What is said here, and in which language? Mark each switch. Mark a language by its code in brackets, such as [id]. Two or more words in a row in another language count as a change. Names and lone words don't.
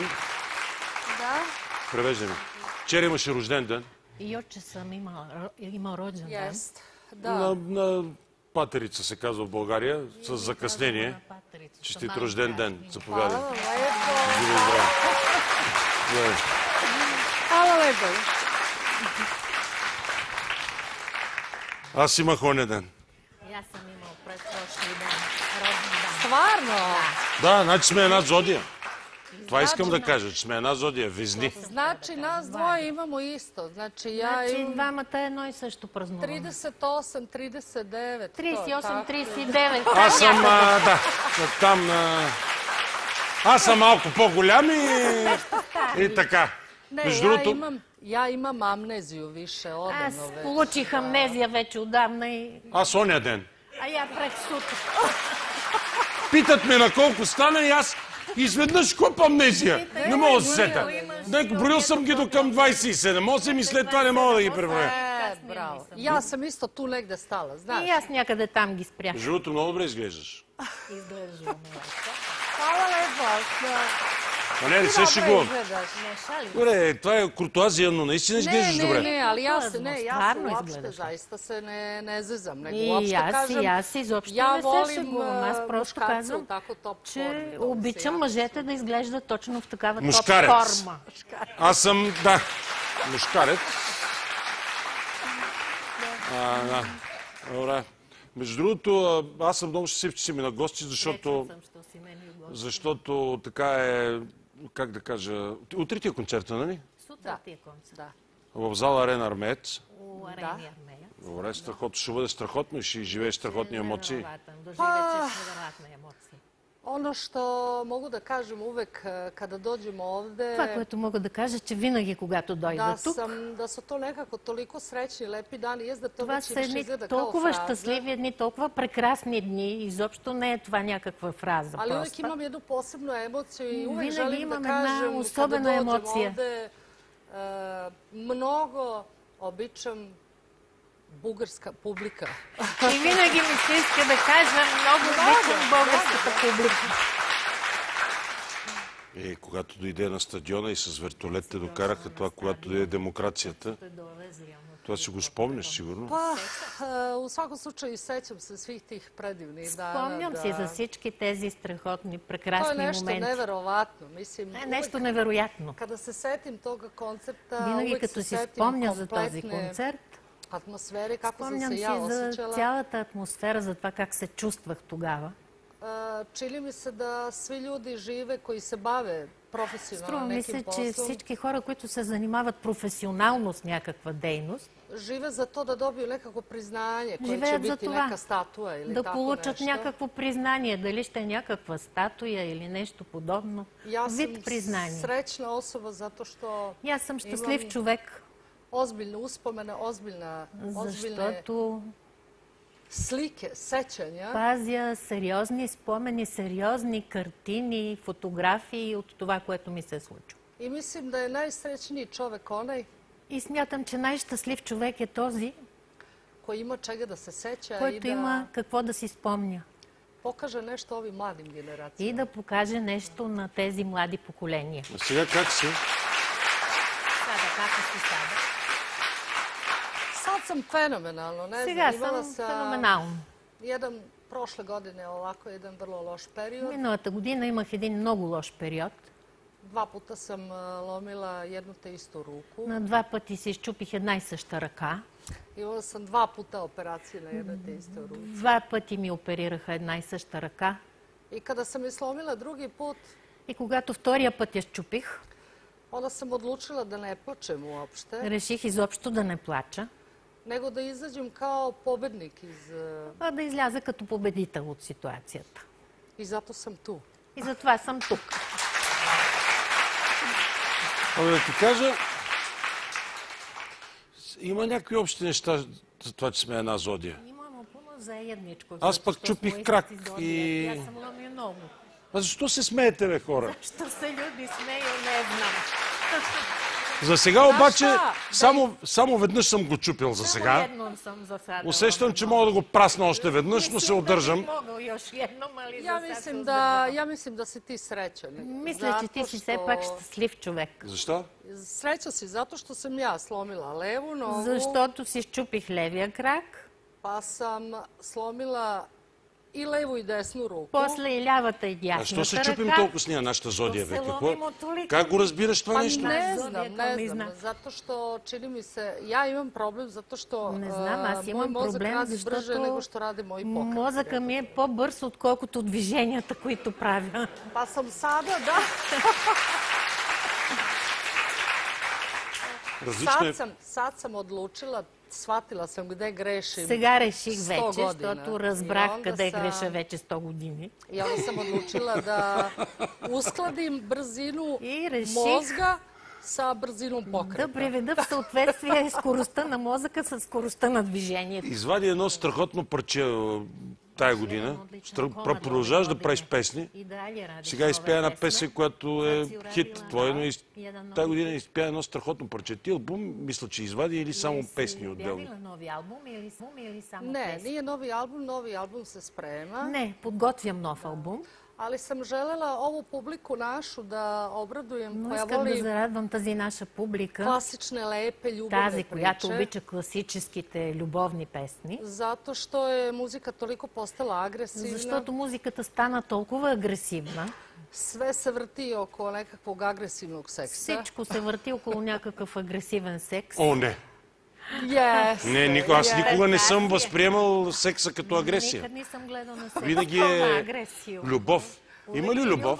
[bg] Да. Превежда ми. Вчера имаше рожден ден. И отче съм имал роđen ден. Да. На патерица се казва в България, с закъснение. Честит рожден ден. Заповядай. [sr] Hvala lepo. [bg] Живи и здрави. Здравей. [sr] Hvala lepo. [bg] Аз имах оня ден. И аз съм имал предпрошлый ден. Роден ден. [sr] Stvarno? [bg] Да, значи сме една зодия. Това искам да кажа, че сме една зодия. Везни. [sr] Znači, nas dvoje imamo isto. Znači, ja [bg] Значи [sr] imam [bg] двамата едно и също празнуваме. 38, 39. 38, 39. Аз съм, да, там... Аз съм малко по-голям и така. [sr] Ne, [bg] Между другото... [sr] ja imam amneziju više, [bg] Аз [sr] odavno već. [bg] получих амнезия вече отдавна и... Аз оня ден. А я през сутрин. Питат ме на колко стана и аз изведнъж куп амнезия. Не мога да се сета. Броил съм ги до към 27, 8 и след това не мога да ги преброя. [sr] Bravo. Ja sam isto tu negde stala, znaš. [bg] И аз някъде там ги спрях. Живото много добре изглеждаш. Изглеждаме. Hvala lepo. А не се шегувам. Не шалим. Добре, това е куртуазия, но наистина изглеждаш добре. [sr] Ne, ali ja se Stvarno uopšte izgledaš. zaista se ne zezam, nego [bg] И [sr] uopšte kažem, [bg] аз изобщо [sr] ja [bg] не се [sr] volim [bg] шегувам. Аз просто [sr] muškarce u [bg] казвам, [sr] tako top [bg] че [sr] formi. To mi se [bg] обичам [sr] jako [bg] мъжете да изглеждат точно в такава топ Мушкарец. форма. Аз съм, да, мушкарец. Да. Добре. Между другото, аз съм много щастлив, че си ми на гости, защото така е, как да кажа, утре ти е концерта, нали? Сутрин ти е концерт. Да. В зала Арена Армеец. Арена Армеец. Добре, страхотно. Ще бъде страхотно и ще живееш страхотни емоции. [sr] Doživećeš neverovatne emocije. Ono što mogu da kažem uvek kada dođem ovde... [bg] Това, което мога да кажа, че винаги, когато дойда тук, [sr] da su to nekako toliko srećni, lepi dani. Jest da to [bg] това [sr] već [bg] са едни [sr] izgleda kao [bg] толкова [sr] fraza. [bg] щастливи дни, толкова прекрасни дни. Изобщо не е това някаква фраза. [sr] Ali uvek [bg] Просто. [sr] imam jednu posebnu emociju i uvek [bg] Винаги [sr] želim da [bg] имам една [sr] kažem kada [bg] особена [sr] dođem [bg] емоция. [sr] ovde mnogo običam bugarska publika. [bg] И винаги ми се иска да кажа много обичам българската публика. Когато дойде на стадиона и с вертолет те докараха това, когато дойде демокрацията. Това си го спомняш, сигурно? [sr] Pa, u svakom slučaju sećam se svih tih predivnih dana. [bg] Спомням си за всички тези страхотни, [sr] To je [bg] прекрасни [sr] nešto [bg] моменти. [sr] neverovatno. Mislim, [bg] Това е нещо невероятно. [sr] kada se setim toga koncerta, [bg] Винаги [sr] uvek [bg] като [sr] se [bg] си [sr] setim [bg] спомня за този [sr] kompletne [bg] концерт, [sr] atmosfere, kako sam [bg] спомням [sr] se [bg] си [sr] ja [bg] за [sr] osjećala. [bg] цялата атмосфера, за това как се чувствах тогава. [sr] Čini mi se da svi ljudi žive koji se bave profesionalno [bg] Струва ми [sr] nekim [bg] се, че [sr] poslom, [bg] всички хора, които се занимават професионално с някаква дейност, [sr] žive za to da dobiju nekako priznanje koje će [bg] живеят за [sr] biti [bg] това [sr] neka statua ili [bg] да [sr] tako [bg] получат [sr] nešto. [bg] някакво признание, дали ще е някаква статуя или нещо подобно. [sr] Ja [bg] Вид [sr] sam [bg] признание. [sr] srećna osoba zato što [bg] И аз съм щастлив имам човек, [sr] ozbiljne uspomene, ozbiljne [bg] защото [sr] slike, sećanja. [bg] пазя сериозни спомени, сериозни картини, фотографии от това, което ми се е случило. [sr] I mislim da je najsrećniji čovek onaj [bg] И смятам, че най-щастлив човек е този, [sr] koji ima čega da se seća i [bg] който [sr] da [bg] има какво да си спомня [sr] pokaže nešto ovim mladim [bg] и [sr] generacijama. [bg] да покаже нещо на тези млади поколения. А сега как си? [sr] Сада, как си сада? Sad sam fenomenalno, ne [bg] Сега [sr] znam, imala [bg] съм [sr] sam [bg] феноменално. [sr] prošle godine ovako jedan vrlo loš period. [bg] Миналата година имах един много лош период. [sr] 2 puta sam lomila jednu te istu ruku. [bg] На 2 пъти си изчупих една и съща ръка. [sr] Imala sam 2 puta operacije na jednoj te istoj ruci. [bg] 2 пъти ми оперираха една и съща ръка. [sr] I kada sam je slomila drugi put, [bg] И когато втория път я счупих, [sr] onda sam odlučila da ne plačem uopšte, [bg] реших изобщо да не плача, [sr] nego da izađem kao pobednik [bg] а да изляза като победител от ситуацията. [sr] i zato sam tu. [bg] И затова съм тук. Абе да ти кажа, има някакви общи неща за това, че сме една зодия. [sr] Имamo puno zajedničkog. [bg] Аз пък [sr] zato što [bg] чупих [sr] smo [bg] крак [sr] isti zodijak. [bg] и- [sr] Ja sam lomio nogu. [bg] А защо се смеете, бе, хора? [sr] Što se ljudi smeju, ne znam. [bg] За сега обаче, [sr] šta? [bg] само веднъж съм го чупил за [sr] Samo [bg] сега. [sr] jednom sam za sada. [bg] Усещам, че мога да го прасна още веднъж, но се удържам. [sr] Mogao još jednom, ali Ja za sad se mislim da si ti srećan. [bg] Мисля, че ти си все пак щастлив човек. Защо? [sr] Sreća si zato što sam ja slomila levu nogu, [bg] Защото си щупих левия крак, pa sam slomila i levu i desnu ruku. после и лявата и А що се дясната чупим ръка. толкова с нея, нашата зодия, бе? се Какво? [sr] ломим от толика. [bg] Как го разбираш това [sr] Pa [bg] нещо? [sr] ne Zodijaka znam, mi ne zna. znam, zato što čini mi se, ja imam problem zato što [bg] Не знам, аз [sr] moj [bg] имам [sr] mozak [bg] проблем, [sr] radi brže nego [bg] защото [sr] što rade moji pokreti. [bg] мозъка ми е по-бърз, отколкото движенията, които правя. [sr] Pa sam sada, da, [bg] Различно е. [sr] sad sam odlučila, shvatila sam gde grešim. [bg] Сега реших 100 вече, година. защото И разбрах [sr] onda [bg] къде [sr] sam- [bg] греша вече 100 години. [sr] I onda sam odlučila da uskladim brzinu [bg] I реших [sr] mozga sa brzinom [bg] Да [sr] pokreta. [bg] приведа в съответствие скоростта на мозъка с скоростта на движението. Извади едно страхотно парче тая година. Продължаваш да правиш песни. Сега изпя една песен, която е хит твой, но тая година изпя едно страхотно парче. Ти албум, мисля, че извади или само песни отделно? [sr] Нови албум или само Ne, [bg] песни? [sr] nije novi album se sprema, [bg] Не, подготвям нов албум, [sr] ali sam želela ovu publiku našu da obradujem [bg] но [sr] koja [bg] искам да [sr] voli [bg] зарадвам тази наша публика, [sr] klasične, lepe, ljubavne [bg] тази, която [sr] priče. [bg] обича класическите любовни песни, [sr] Zato što je muzika toliko postala agresivna. [bg] защото музиката стана толкова агресивна, [sr] Sve se vrti oko nekakvog agresivnog seksa. [bg] всичко се върти около някакъв агресивен секс. О, не! Не, аз никога не съм възприемал секса като агресия. Никъде не съм гледал на секса. Винаги е любов. Има ли любов?